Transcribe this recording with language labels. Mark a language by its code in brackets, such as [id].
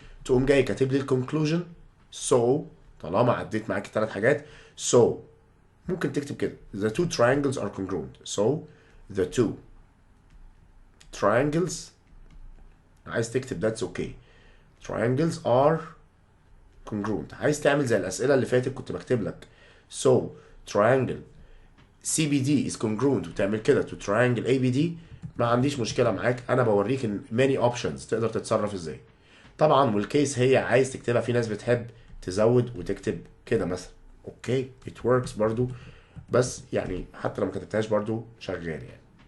[ar] تقوم جاي كاتب لي الكونكلوجن. so طالما عديت معاك الثلاث حاجات، so ممكن تكتب كده [en] the two triangles are congruent. so the two triangles، [ar] عايز تكتب [en] that's okay، triangles are congruent. [ar] عايز تعمل زي الأسئلة اللي فاتت كنت بكتب لك [en] so triangle CBD is congruent [ar] وتعمل كده to triangle ABD، ما عنديش مشكلة معاك. أنا بوريك إن many options تقدر تتصرف إزاي. طبعا والكيس هي عايز تكتبها، في ناس بتحب تزود وتكتب كده مثلا، اوكي [en] it works [ar] برضو، بس يعني حتى لو ما كتبتهاش برضو شغال يعني.